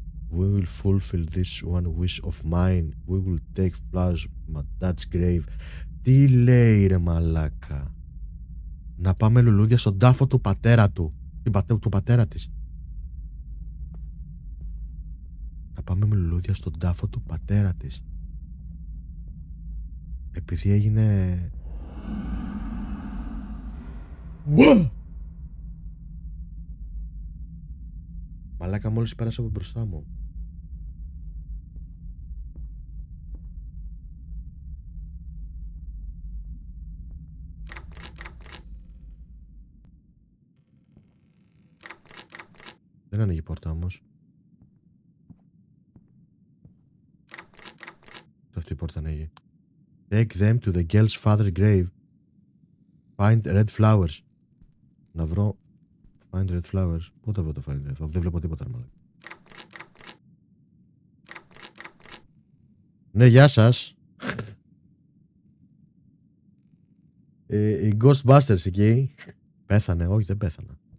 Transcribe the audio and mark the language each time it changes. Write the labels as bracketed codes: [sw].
[en] We will fulfill this one wish of mine. We will take flowers from my dad's grave. [el] Τι λέει, ρε μαλάκα? Να πάμε λουλούδια στον τάφο του πατέρα του. Του πατέρα της. Να πάμε με λουλούδια στον τάφο του πατέρα της. Επειδή έγινε... Μαλάκα, μόλις πέρασε από μπροστά μου. Δεν ανοίγει η πόρτα όμως. Το αυτή η πόρτα ανοίγει. [en] Take them to the girl's father's grave. Find red flowers. [el] Να βρω. [en] Find red flowers. [el] Πού θα βρω το [en] find red flowers? [el] Δεν βλέπω τίποτα. Μάλλον. Ναι, γεια σας. Οι Ghostbusters εκεί. Πέθανε, όχι δεν πέθανε.